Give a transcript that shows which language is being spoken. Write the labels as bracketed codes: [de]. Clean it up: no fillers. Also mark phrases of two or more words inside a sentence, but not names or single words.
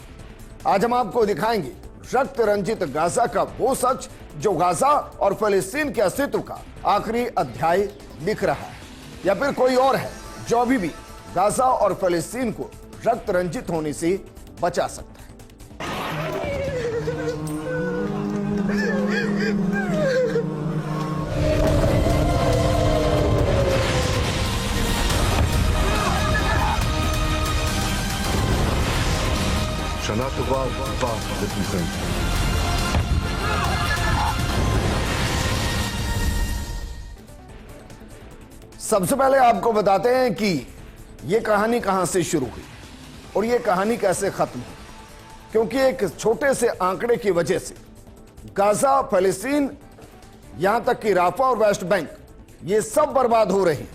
[hi] आज हम आपको दिखाएंगे रक्त रंजित गाजा का वो सच जो गाजा और फिलिस्तीन के अस्तित्व का आखिरी अध्याय लिख रहा है, या फिर कोई और है जो अभी भी गाजा और फिलिस्तीन को रक्त रंजित होने से बचा सकता है। [he] שנה טובה ובאה לכולכם. [hi] सबसे पहले आपको बताते हैं कि यह कहानी कहां से शुरू हुई और यह कहानी कैसे खत्म हुई। क्योंकि एक छोटे से आंकड़े की वजह से गाजा, फिलिस्तीन, यहां तक कि राफा और वेस्ट बैंक, ये सब बर्बाद हो रहे हैं।